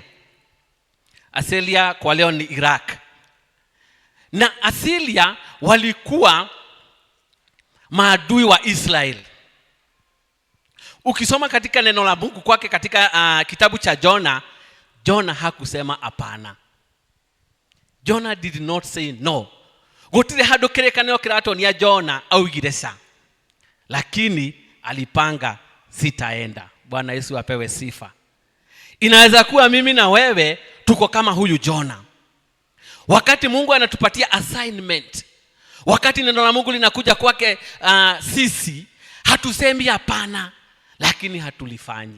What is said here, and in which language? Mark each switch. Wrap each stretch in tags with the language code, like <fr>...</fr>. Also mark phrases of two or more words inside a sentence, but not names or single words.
<sw>Assyria kwa leo ni Iraq. Na Assyria walikuwa maadui wa Israeli. Ukisoma katika neno la Mungu kwake katika kitabu cha Jona hakusema hapana.</sw> <en>Jona did not say no.</en> <ki>Gutire hado kirekanio kiratonia Jona augire sa.</ki> <sw>Lakini alipanga sitaenda. Bwana Yesu apewe sifa. Inaweza kuwa mimi na wewe tuko kama huyu Jona. Wakati Mungu anatupatia assignment, wakati neno la Mungu linakuja kwake sisi, hatusemi hapana, lakini hatulifanyi.</sw>